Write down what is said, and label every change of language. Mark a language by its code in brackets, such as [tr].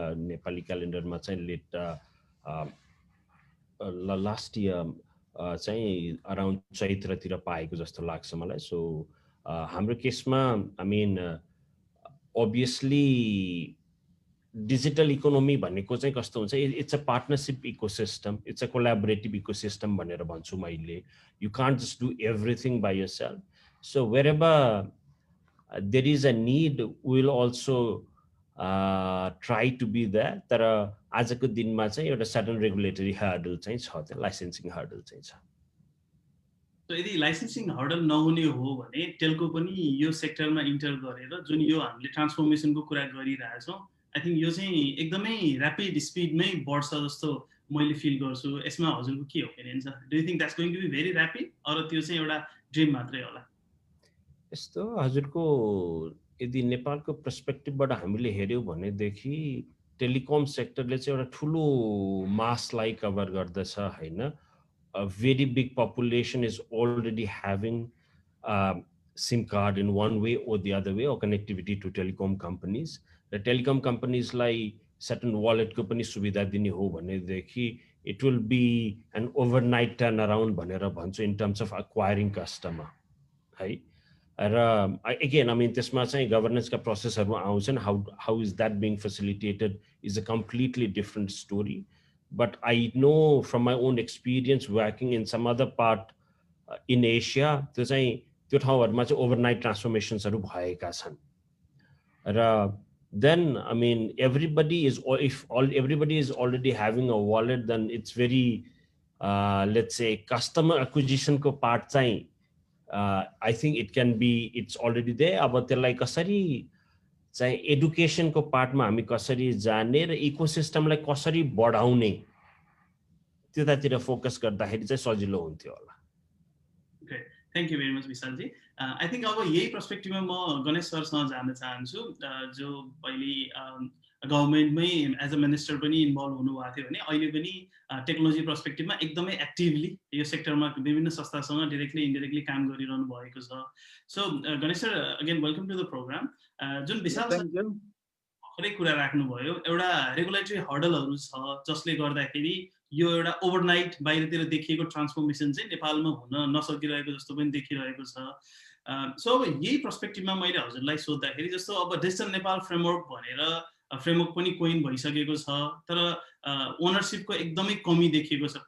[ne] नेपाली क्यालेन्डरमा चाहिँ [en] late last year [ne] चाहिँ around चैत्रतिर पाएको जस्तो लाग्छ मलाई। सो हाम्रो केसमा I mean obviously digital economy भनेको चाहिँ कस्तो हुन्छ, [en] it's a partnership ecosystem, it's a collaborative ecosystem [ne] भनेर भन्छु मैले। [en] You can't just do everything by yourself. So wherever there is a need will also try to be that. [ne] तर आजको दिनमा चाहिँ एउटा सर्टन रेगुलेटरी हर्डल चाहिँ छ, त्यो लाइसेन्सिङ हर्डल चाहिँ छ। यदि लाइसेन्सिङ हर्डल नहुने हो भने टेलको पनि यो सेक्टरमा इन्टर गरेर जुन यो हामीले ट्रान्सफर्मेसनको कुरा गरिरहेछौँ, आई थिङ्क यो चाहिँ एकदमै ऱ्यापिड स्पिडमै बढ्छ जस्तो मैले फिल गर्छु। यसमा हजुरको के ओपिनियन छ? [en] do you think that's going to be very rapid, [ne] or त्यो चाहिँ एउटा ड्रिम मात्रै होला? यस्तो हजुरको यदि नेपालको पर्सपेक्टिभबाट हामीले हेऱ्यौँ भनेदेखि टेलिकम सेक्टरले चाहिँ एउटा ठुलो मासलाई कभर गर्दछ होइन। [en] A very big population is already having SIM card in one way or the other way, or connectivity to telecom companies. The telecom companies like certain wallet company [ne] सुविधा दिने हो भनेदेखि [en] it will be an overnight turnaround [ne] भनेर भन्छु [en] in terms of acquiring customer है। [ne] र [en] again I mean [ne] त्यसमा चाहिँ गभर्नेन्सका प्रोसेसहरू आउँछन्। [en] how is that being facilitated is a completely different story. But I know from my own experience working in some other part in Asia, [ne] त्यो ठाउँहरुमा चाहिँ overnight transformationsहरु भएका छन्। [en] र then I mean everybody is, if everybody is already having a wallet, then it's very let's say customer acquisition को part चाहिँ I think it can be, it's already there. [ne] अब त्यसलाई कसरी चाहिँ एडुकेसनको पार्टमा हामी कसरी जाने र इकोसिस्टमलाई कसरी बढाउने त्यतातिर फोकस गर्दाखेरि चाहिँ सजिलो हुन्थ्यो होला। [en] Okay, thank you very much Vishal ji. [ne] I think अब यही पर्सपेक्टिभमा म गणेश सरसँग जान चाहन्छु, जो पहिले गभर्नमेन्टमै [en] as a minister [ne] पनि इन्भल्भ हुनुभएको थियो भने अहिले पनि टेक्नोलोजी पर्सपेक्टिभमा एकदमै एक्टिभली यो सेक्टरमा विभिन्न संस्थासँग डाइरेक्टली इन्डाइरेक्टली काम गरिरहनु भएको छ। [en] So Ganesh sir, again welcome to the programme. [ne] जुन विशाल भर्खरै कुरा राख्नुभयो, एउटा रेगुलेटरी हर्डलहरू छ जसले गर्दाखेरि यो एउटा ओभरनाइट बाहिरतिर देखिएको ट्रान्सफर्मेसन चाहिँ नेपालमा हुन नसकिरहेको जस्तो पनि देखिरहेको छ। सो अब यही पर्सपेक्टिभमा मैले हजुरलाई सोद्धाखेरि जस्तो अब डिजिटल नेपाल फ्रेमवर्क भनेर फ्रेमवर्क पनि कोइन भइसकेको छ, तर ओनरसिपको एकदमै कमी देखिएको छ।